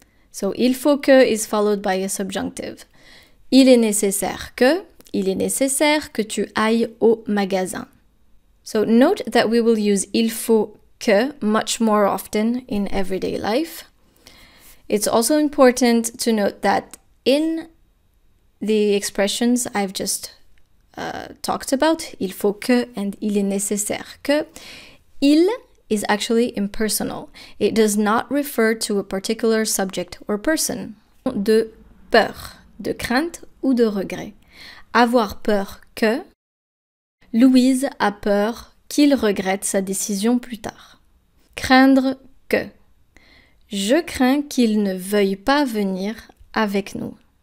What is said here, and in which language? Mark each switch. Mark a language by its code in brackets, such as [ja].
[en] So [fr] il faut que [en] is followed by a subjunctive. [fr] Il est nécessaire que tu ailles au magasin. [en] So note that we will use [fr] il faut que [en] much more often in everyday life. It's also important to note that in the expressions I've just talked about, [fr] il faut que [en] and [fr] il est nécessaire que, [en] il is actually impersonal. It does not refer to a particular subject or person. [fr] De peur, de crainte ou de regret. Avoir peur que. Louise a peur qu'il regrette sa décision plus tard. Craindre que. Je crains qu'il ne veuille pas venir avec nous.